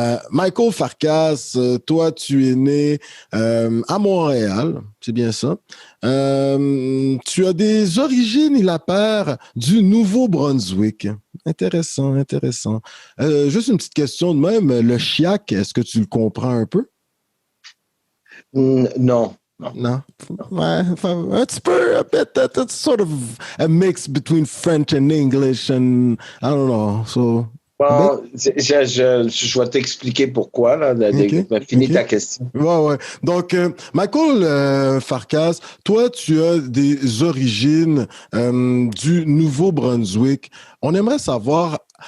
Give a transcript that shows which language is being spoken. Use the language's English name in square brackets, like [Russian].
[French] Michael Farkas, toi, tu es né à Montréal, c'est bien ça. Tu as des origines, il apparaît, du Nouveau-Brunswick. Intéressant. Juste une petite question de même. Le chiac, est-ce que tu le comprends un peu? Non. Ouais, un petit peu, [English] a bit, that's sort of a mix between French and English and I don't know, so... [French] Bon, je vais t'expliquer pourquoi, là. Finis ta question. Ouais. Donc, Michael Farkas, toi, tu as des origines du Nouveau-Brunswick. On aimerait savoir,